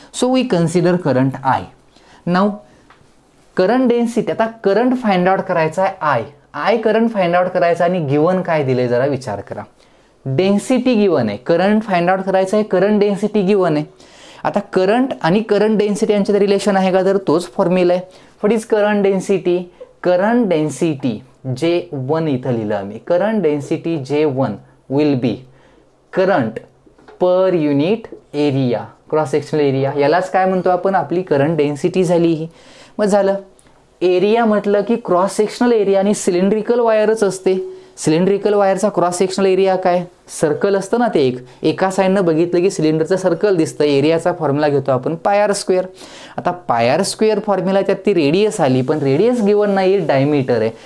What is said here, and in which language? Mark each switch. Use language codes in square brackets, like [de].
[en] So we consider current I. [mr] Now current density, आता current find out करायचा आहे I current find out करायचा आणि गिवन काय दिले जरा विचार करा. डेन्सिटी गिवन आहे, करंट फाइंड आउट करायचं आहे, करंट डेन्सिटी गिवन आहे. आता करंट आणि करंट डेन्सिटी यांच्यात रिलेशन आहे का, तर तोच फॉर्म्युला आहे. [en] what is current density, [mr] current density J1 इथं लिहिलं आम्ही. [en] Current density J1 will be current per unit area, cross sectional area. [mr] यालाच काय म्हणतो आपण, आपली करंट डेन्सिटी झाली ही. मग झालं एरिया म्हटलं की क्रॉस सेक्शनल एरिया, आणि सिलेंड्रिकल वायरच असते. सिलेंड्रिकल वायरचा क्रॉस सेक्शनल एरिया काय, सर्कल असतं ना, ते एका साईडनं बघितलं की सिलेंडरचं सर्कल दिसतं. एरियाचा फॉर्म्युला घेतो आपण पाय स्क्वेअर. आता पाय स्क्वेअर फॉर्म्युला त्यात ती रेडियस आली, पण रेडियस गिवन नाही, डायमीटर आहे.